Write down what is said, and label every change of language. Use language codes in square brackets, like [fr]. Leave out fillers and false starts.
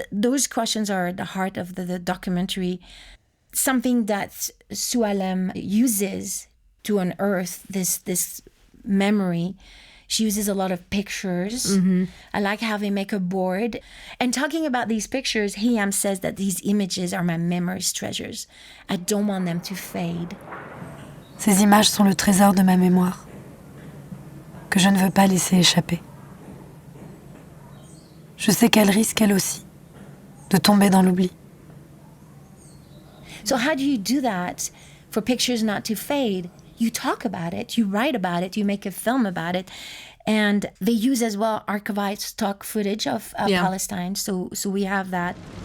[en] Those questions are at the heart of the documentary. Something that Soualem uses to unearth this memory. She uses a lot of pictures. Mm-hmm. I like how they make a board. And talking about these pictures, Hiam says that these images are my memory's treasures. I don't want them to fade. [fr] Ces images sont le trésor de ma mémoire, que je ne veux pas laisser échapper. Je sais qu'elle risque, elle aussi, de tomber dans l'oubli. [en] So how do you do that for pictures not to fade? You talk about it, you write about it, you make a film about it. And they use as well archivized stock footage of Palestine. So we have that.